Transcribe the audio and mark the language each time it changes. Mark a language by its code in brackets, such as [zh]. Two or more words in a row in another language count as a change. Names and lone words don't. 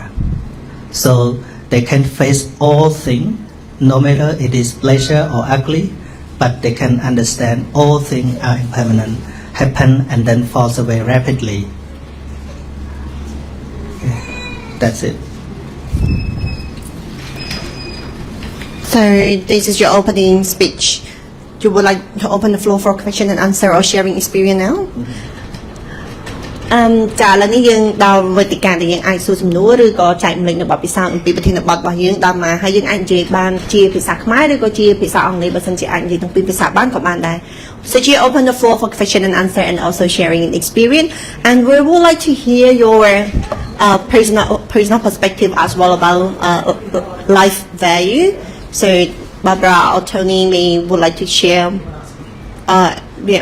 [en] So they can face all things, no matter it is pleasure or ugly, but they can understand all things are impermanent, happen and then falls away rapidly. Okay. That's it. So this is your opening speech. You would like to open the floor for question and answer or sharing experience now? [km] ចាឥឡូវនេះយើងដល់វេទិកាដែលយើងអាចសួរសំណួរឬក៏ចែកម្លែកនៅបទពិសោធន៍អំពីប្រធានបទរបស់យើងដល់មកហើយយើងអាចនិយាយបានជាភាសាខ្មែរឬក៏ជាភាសាអង់គ្លេសបើសិនជាអាចនិយាយទាំងពីរភាសាបានក៏បានដែរ [en] So you open the floor for question and answer and also sharing an experience and we would like to hear your personal perspective as well about life value. So Barbara or Tony may would like to share yeah.